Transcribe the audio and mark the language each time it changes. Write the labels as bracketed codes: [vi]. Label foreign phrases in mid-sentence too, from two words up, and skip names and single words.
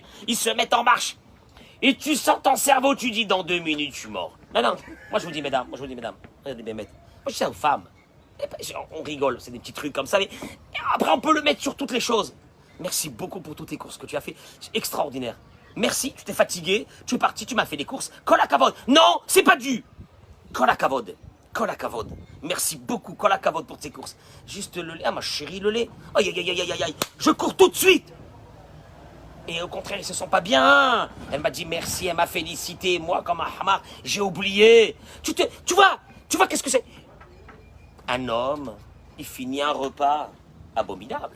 [fr] Ils se mettent en marche. Et tu sens ton cerveau, tu dis dans 2 minutes, je suis mort. Non, moi je vous dis mesdames, regardez bien mettre. Moi je dis aux femmes, on rigole, c'est des petits trucs comme ça, mais après on peut le mettre sur toutes les choses. Merci beaucoup pour toutes les courses que tu as fait, c'est extraordinaire. Merci, tu t'es fatigué, tu es parti, tu m'as fait des courses. [he] Kol hakavod. [fr] Non, c'est pas dû. [he] Kol hakavod. Kol hakavod. [fr] Merci beaucoup, [he] Kol hakavod [fr] pour tes courses. Juste le lait, ah ma chérie, le lait. Aïe, aïe, aïe, aïe, aïe, aïe. Je cours tout de suite. Et au contraire, ils se sentent pas bien. Elle m'a dit merci, elle m'a félicité. Moi, comme un hamar, j'ai oublié. Tu vois qu'est-ce que c'est? Un homme, il finit un repas abominable.